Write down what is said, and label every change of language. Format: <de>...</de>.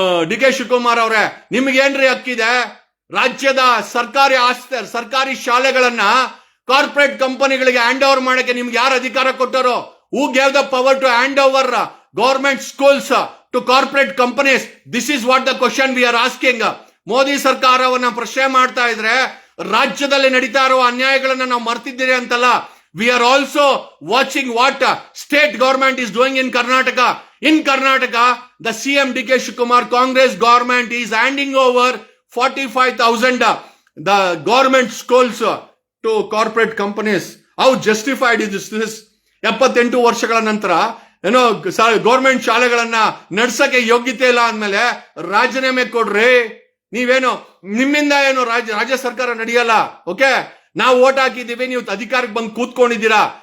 <kn>D K Shivakumar ಅವರೇ, ನಿಮ್ಗೇನ್ರಿ ಹಕ್ಕಿದೆ? ರಾಜ್ಯದ ಸರ್ಕಾರಿ ಶಾಲೆಗಳನ್ನ ಕಾರ್ಪೊರೇಟ್ ಕಂಪನಿಗಳಿಗೆ ಹ್ಯಾಂಡ್ ಓವರ್ ಮಾಡಕ್ಕೆ ನಿಮ್ಗೆ ಯಾರು ಅಧಿಕಾರ ಕೊಟ್ಟರು?</kn> <en>Who gave the power to hand over government schools to corporate companies? This is what the question we are asking.</en> <kn>Modi ಸರ್ಕಾರವನ್ನ ಪ್ರಶ್ನೆ ಮಾಡ್ತಾ ಇದ್ರೆ ರಾಜ್ಯದಲ್ಲಿ ನಡೀತಾ ಇರುವ ಅನ್ಯಾಯಗಳನ್ನ ನಾವು ಮರ್ತಿದ್ದೀರಿ ಅಂತಲ್ಲ.</kn> <en>We are also watching what state government is doing in Karnataka. In Karnataka, the CM D.K. Shivakumar Congress government is handing over 45,000 the government schools to corporate companies. How justified is this?</en> <kn>78 ವರ್ಷಗಳ ನಂತರ government ಶಾಲೆಗಳನ್ನ ನಡ್ಸಕ್ಕೆ ಯೋಗ್ಯತೆ ಇಲ್ಲ ಅಂದ್ಮೇಲೆ ರಾಜೀನಾಮೆ ಕೊಡ್ರಿ. ನೀವೇನು ನಿಮ್ಮಿಂದ ಏನು ರಾಜ್ಯ ಸರ್ಕಾರ ನಡೆಯಲ್ಲ. ಓಕೆ, ನಾವು ಓಟ್ ಹಾಕಿದೀವಿ, ನೀವು ಅಧಿಕಾರಕ್ಕೆ ಬಂದು ಕೂತ್ಕೊಂಡಿದ್ದೀರಾ.</kn>